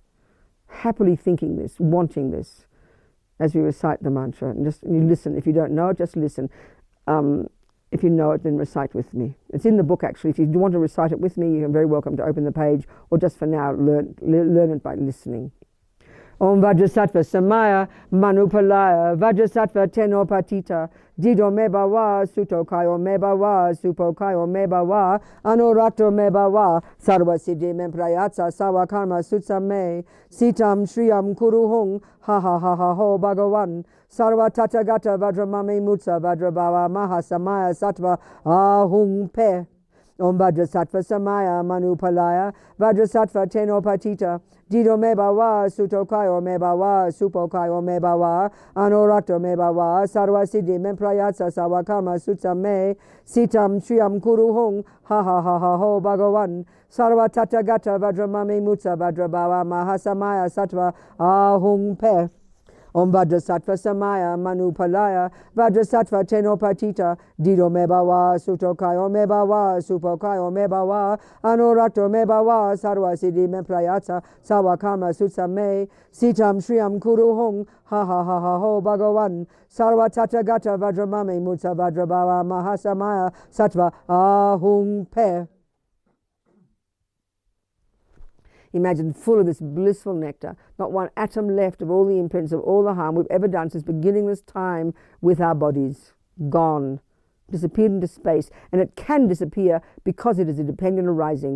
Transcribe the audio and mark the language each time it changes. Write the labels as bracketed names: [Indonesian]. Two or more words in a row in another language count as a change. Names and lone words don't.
[English] Happily thinking this, wanting this, as we recite the mantra. And you listen. If you don't know it, just listen. If you know it, then recite with me. It's in the book, actually. If you want to recite it with me, you're very welcome to open the page, or just for now, learn it by listening. [Sanskrit] Om Vajrasattva Samaya Manupalaya Vajrasattva Tenopatita Dido Meba Wa Suto Kayo Meba Wa Supo Kayo Meba Wa Anorato Meba Wa Sarva Siddhi Memprayatsa Sawa Karma Sutsa Me Sitam Shriyam Kuruhung Ha Ha Ha Ha Ho Bhagavan Sarva Tathagata Vajramame Mutsa Vajrabhava Maha Samaya Sattva Ahung Pe Om Vajrasattva Samaya Manupalaya Vajrasattva Tenopatita Dido Meba Wa Suto Kayo Meba Wa Supo Kayo Meba Wa Anorato Meba Wa Sarva Siddhi Memprayatsa Sawa Karma Sutsa Me Sitam Shriyam Kuruhung Ha Ha Ha Ha Ho Bhagavan Sarva Tathagata Vajramame Mutsa Vajrabhava Maha Samaya Sattva Ahung Pe Om Vajrasattva Samaya Manupalaya Vajrasattva Tenopatita Dido Meba Wa Suto Kayo Meba Wa Supo Kayo Meba Wa Anorato Meba Wa Sarva Siddhi Memprayatsa Sawa Karma Sutsa Me Sitam Shriyam Kuruhung Ha Ha Ha Ha Ho Bhagavan Sarva Tathagata Vajramame Mutsa Vajrabhava Mahasamaya Sattva Ahung Pe. [English] Imagine full of this blissful nectar, not one atom left of all the imprints of all the harm we've ever done since beginningless time with our bodies. Gone. Disappeared into space. And it can disappear because it is a dependent arising.